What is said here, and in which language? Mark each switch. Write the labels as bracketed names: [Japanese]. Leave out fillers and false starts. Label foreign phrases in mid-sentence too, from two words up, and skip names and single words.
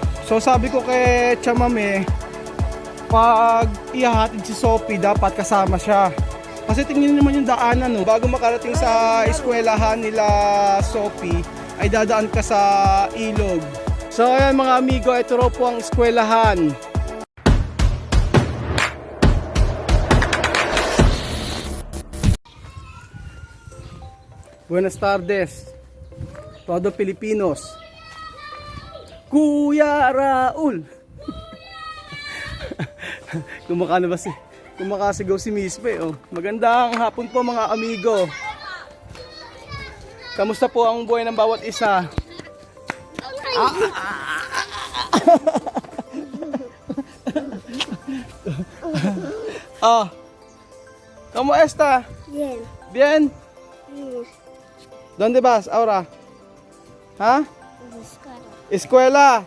[Filipino] So sabi ko kay Chamame, pag ihahatid si Sophie, dapat kasama siya. Kasi tingnan naman yung daanan, no? Bago makarating sa eskwelahan nila Sophie, ay dadaan ka sa ilog. So ayan mga amigo, ito raw po ang eskwelahan. [Spanish] Buenas tardes, todo Pilipinos. [Filipino] Kuya Raul. Kumakasigaw si Miss Pe, oh. Magandang hapon po mga amigo. Kamusta po ang buhay ng bawat isa? [Spanish] ¿Cómo está? Bien. Bien? ¿Dónde vas ahora? ¿Ah? Escuela.